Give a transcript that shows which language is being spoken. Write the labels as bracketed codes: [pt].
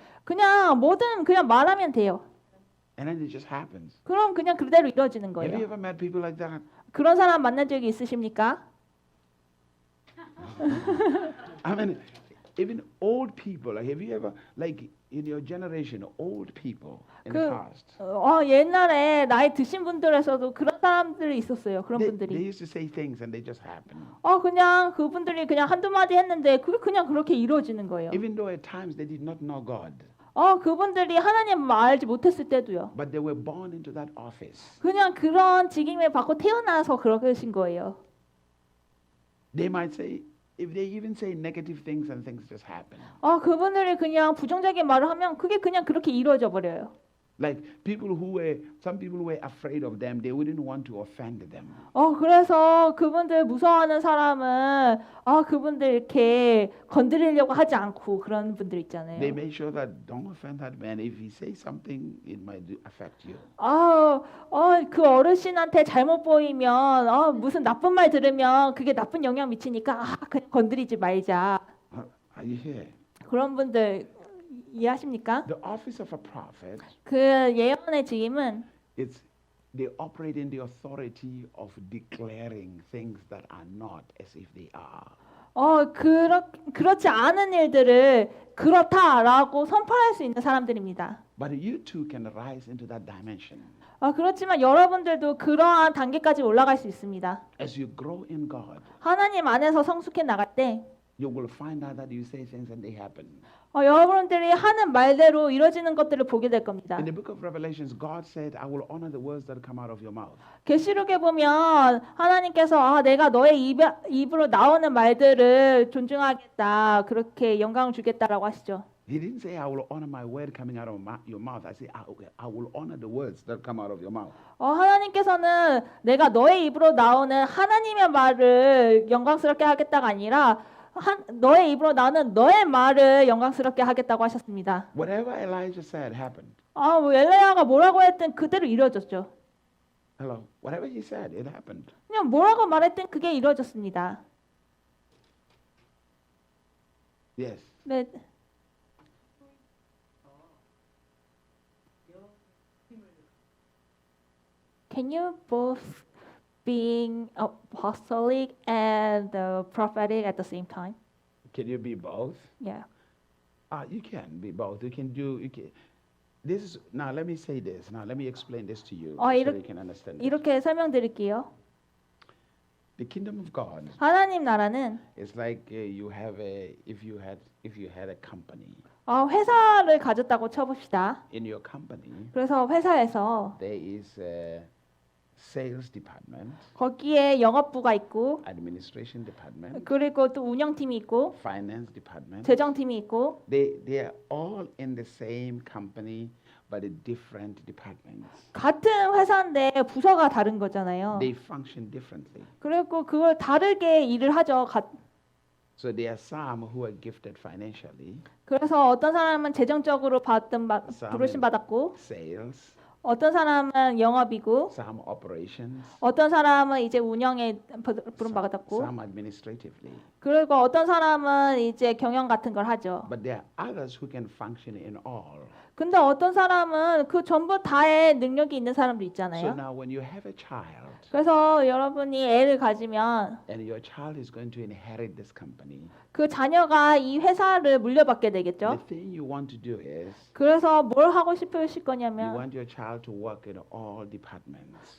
[ko] 그냥 뭐든 그냥 말하면 돼요. [en] And then it just happens. [ko] 그럼 그냥 그대로 이루어지는 [en] Have you [ko] 거예요. [en] ever met people like that? [ko] 그런 사람 만난 적이 있으십니까? [en] I mean, even old people. Like, have you ever, like in your generation, old people in the past? [ko] 옛날에 나이 드신 분들에서도 그런 사람들이 있었어요. 그런 [en] They [ko] 분들이. [en] used to say things and they just happen. [ko] 그냥 그분들이 그냥 한두 마디 했는데 그게 그냥 그렇게 이루어지는 거예요. [en] Even though at times they did not know God. [ko] 그분들이 하나님을 알지 못했을 때도요. [en] But they were born into that office. [ko] 그냥 그런 직임을 받고 태어나서 그러신 거예요. [en] They might say, if they even say negative things and things just happen. [ko] 그분들이 그냥 부정적인 말을 하면 그게 그냥 그렇게 이루어져 버려요. [en] Like some people who were afraid of them, they wouldn't want to offend them. [ko] 그래서 그분들 무서워하는 사람은 그분들 이렇게 건드리려고 하지 않고 그런 분들 있잖아요. [en] They make sure that don't offend that man. If he says something, it might affect you. [ko] 그 어르신한테 잘못 보이면 무슨 나쁜 말 들으면 그게 나쁜 영향 미치니까 그냥 건드리지 말자. [en] Are you here? [ko] 그런 분들 이해하십니까? [en] The office of a prophet, [ko] 그 예언의 직임은 [en] they operate in the authority of declaring things that are not as if they are. [ko] 그렇지 않은 일들을 그렇다라고 선포할 수 있는 사람들입니다. [en] But you too can rise into that dimension. [ko] 그렇지만 여러분들도 그러한 단계까지 올라갈 수 있습니다. [en] As you grow in God, [ko] 하나님 안에서 성숙해 나갈 때 [en] you will find out that you say things and they happen. [ko] 여러분들이 하는 말대로 이루어지는 것들을 보게 될 겁니다. [en] In the book of Revelations, God said, "I will honor the words that come out of your mouth." [ko] 계시록에 보면 하나님께서 내가 너의 입으로 나오는 말들을 존중하겠다, 그렇게 영광을 주겠다라고 하시죠. [en] He didn't say, "I will honor my word coming out of your mouth." I say, "I will honor the words that come out of your mouth." [ko] 하나님께서는 내가 너의 입으로 나오는 하나님의 말을 영광스럽게 하겠다가 아니라 너의 입으로 나오는 너의 말을 영광스럽게 하겠다고 하셨습니다. [en] Whatever Elijah said happened. [ko] 엘리야가 뭐라고 했든 그대로 이루어졌죠. [en] Hello. Whatever he said, it happened. [ko] 그냥 뭐라고 말했든 그게 이루어졌습니다. [en] Yes. [ko] 네. [en] Can you both being apostolic and prophetic at the same time? Can you be both? Yeah. You can be both. You can. This is now. Let me say this. Now let me explain this to you so you can understand. [ko] 이렇게 설명드릴게요. [en] The kingdom of God [ko] 하나님 나라는 [en] is like you have a if you had a company. [ko] 회사를 가졌다고 쳐봅시다. [en] In your company, [ko] 그래서 회사에서 [en] there is a sales department, [ko] 거기에 영업부가 있고 [en] administration department, [ko] 그리고 또 운영팀이 있고 [en] finance department. [ko] 재정팀이 있고 [en] They are all in the same company but in different departments. [ko] 같은 회사인데 부서가 다른 거잖아요. [en] They function differently. [ko] 그리고 그걸 다르게 일을 하죠. [en] So there are some who are gifted financially, [ko] 그래서 어떤 사람은 재정적으로 부르심 받았고 [en] sales, [ko] 어떤 사람은 영업이고 [en] some operations, [ko] 어떤 사람은 이제 운영에 부름 받았고 [en] some administratively. [ko] 그리고 어떤 사람은 이제 경영 같은 걸 하죠. [en] But there are others who can function in all. [ko] 근데 어떤 사람은 그 전부 다의 능력이 있는 사람도 [en] So [ko] 있잖아요. [en] now when you have a child [ko] 그래서 여러분이 애를 가지면 [en] and your child is going to inherit this company, [ko] 그 자녀가 이 회사를 물려받게 되겠죠. [en] the thing you want to do is [ko] 그래서 뭘 하고 싶으실 [en] you [ko] 거냐면 [en] want your child to work in all departments